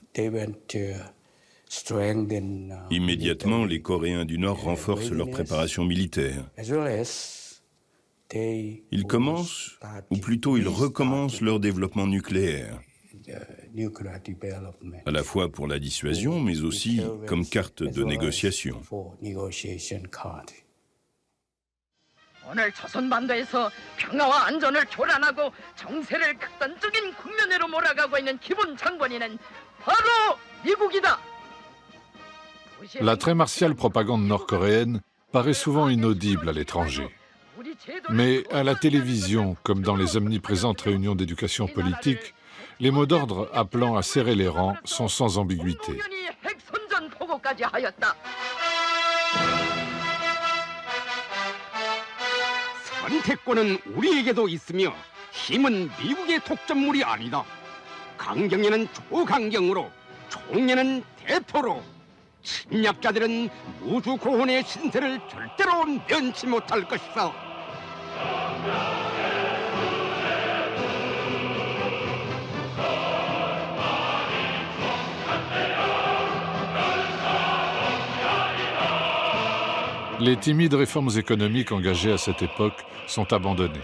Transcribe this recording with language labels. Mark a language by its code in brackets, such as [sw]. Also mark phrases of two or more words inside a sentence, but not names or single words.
[fr] Immédiatement, les Coréens du Nord renforcent leur préparation militaire. Ils commencent, ou plutôt ils recommencent leur développement nucléaire, à la fois pour la dissuasion, mais aussi comme carte de négociation. [ko] 오늘 조선반도에서 평화와 안전을 교란하고 정세를 극단적인 국면으로 몰아가고 있는 기본 장본인은 바로 미국이다. [fr] La très martiale propagande nord-coréenne paraît souvent inaudible à l'étranger. Mais à la télévision, comme dans les omniprésentes réunions d'éducation politique, les mots d'ordre appelant à serrer les rangs sont sans ambiguïté. [ko] 선택권은 우리에게도 있으며 힘은 미국의 독점물이 아니다. 강경에는 초강경으로, 총에는 대포로 침략자들은 우주 고혼의 신세를 절대로 면치 못할 것이다. [fr] Les timides réformes économiques engagées à cette époque sont abandonnées.